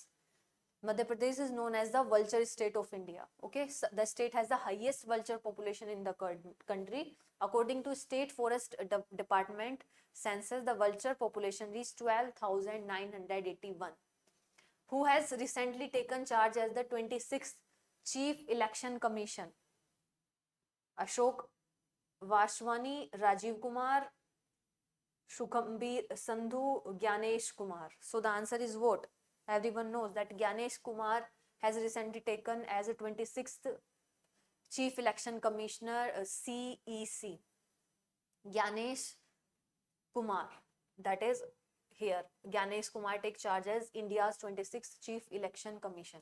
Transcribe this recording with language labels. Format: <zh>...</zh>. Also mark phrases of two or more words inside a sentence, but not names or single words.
<en>Madhya Pradesh is known as the vulture state of India. Okay, so the state has the highest vulture population in the country. According to State Forest Department census, the vulture population reached 12,981. Who has recently taken charge as the 26th Chief Election Commission? Ashok Vaswani, Rajiv Kumar, Shukambir Sandhu, Gnyanesh Kumar. So the answer is what? Everyone knows that Gnyanesh Kumar has recently taken as a 26th Chief Election Commissioner, CEC. Gnyanesh Kumar, that is here. Gnyanesh Kumar takes charge as India's 26th Chief Election Commission.</en>